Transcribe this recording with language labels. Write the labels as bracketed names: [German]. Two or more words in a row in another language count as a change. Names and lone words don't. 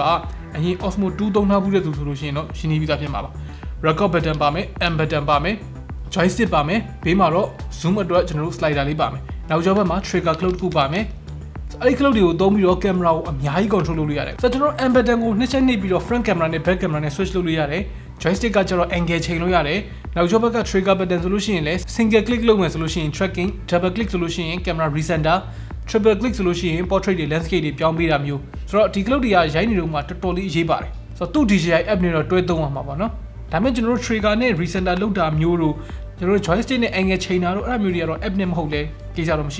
[Burmese] ကအရင် Osmo 2 သုံးထားဘူးတဲ့သူဆိုလို့ရှိရင်တော့ရှင်းနေပြီးသားဖြစ်မှာပါ [English] record button [Burmese] ပါမယ် [English] M button [Burmese] ပါမယ် joystick ပါမယ်ဘေးမှာတော့ zoom အတွက်ကျွန်တော်တို့ slider လေးပါမယ်နောက်ကျောဘက်မှာ [English] trigger cloud [Burmese] တစ်ခုပါမယ်အဲ့ဒီ cloud တွေကိုသုံးပြီးတော့ camera ကိုအများကြီး control လုပ်လို့ရတယ်ဆိုတော့ကျွန်တော် [English] M button [Burmese] ကိုနှစ်ချက်နှိပ်ပြီးတော့ [English] front camera [Burmese] နဲ့ [English] back camera [Burmese] နဲ့ switch လုပ်လို့ရတယ် joystick ကကျတော့ angle ချိန်လို့ရတယ်နောက်ကျောဘက်က [English] trigger button [Burmese] ဆိုလို့ရှိရင်လည်း [English] single click [Burmese] လုပ်မယ်ဆိုလို့ရှိရင် [English] tracking double click [Burmese] ဆိုလို့ရှိရင် [English] camera recenter triple click [Burmese] ဆိုလို့ရှိရင် portrait တွေ landscape တွေပြောင်းပေးတာမျိုးဆိုတော့ဒီကလုတ်တွေကရိုက်နေတော့မှတော်တော်လေးအရေးပါတယ်ဆိုတော့သူ့ DJI app နဲ့တော့တွဲသုံးအောင်ပါပေါ့နော်ဒါပေမဲ့ကျွန်တော်တို့ trigger နဲ့ recenter လောက်တာမျိုးတို့ကျွန်တော်တို့ joystick နဲ့ angle ချိန်တာတို့အဲ့ဒါမျိုးတွေကတော့ app နဲ့မဟုတ်လဲကိစ္စတော့မရှိ